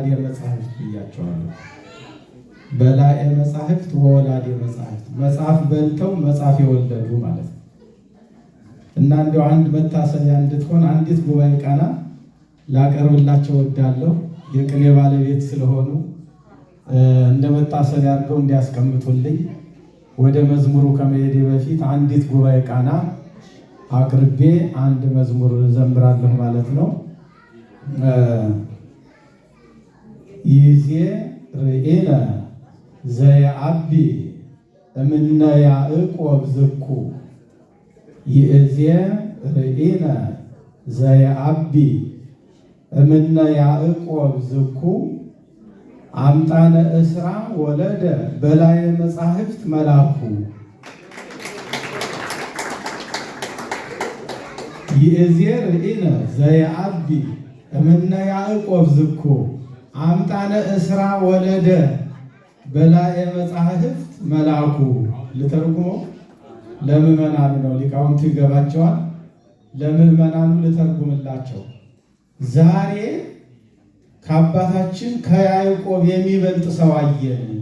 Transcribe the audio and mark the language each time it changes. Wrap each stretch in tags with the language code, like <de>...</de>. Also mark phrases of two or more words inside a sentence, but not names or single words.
<am>መጻሕፍት ብያቸዋለሁ። በላይ መጻሕፍት</am> <gez>ወወላዴ መጻሕፍት</gez> <am>መጽሐፍ በልተው መጽሐፍ የወለዱ ማለት ነው። እና እንዲያው አንድ መታሰቢያ እንድትሆን አንዲት ጉባኤ ቃና ላቀርብላቸው እወዳለሁ። የቅኔ ባለቤት ስለሆኑ እንደ መታሰቢያ አድርገው እንዲያስቀምጡልኝ። ወደ መዝሙሩ ከመሄዴ በፊት አንዲት ጉባኤ ቃና አቅርቤ አንድ መዝሙር ዘምራለሁ ማለት ነው።</am> <gez>ይዜ ርኤነ ዘየአቢ እምነ ያዕቆብ ዝኩ ይእዜ ርኤነ ዘየአቢ እምነ ያዕቆብ ዝኩ አምጣነ እስራ ወለደ በላይ መጻሕፍት መላኩ ይእዜ ርኤነ ዘየአቢ እምነ ያዕቆብ ዝኩ አምጣነ እስራ ወለደ በላይ መጻሕፍት መላኩ።</gez> <am>ልተርጉመው ለምዕመናኑ ነው፣ ሊቃውንቱ ይገባቸዋል። ለምዕመናኑ ልተርጉምላቸው። ዛሬ ከአባታችን ከያዕቆብ የሚበልጥ ሰው አየን።</am>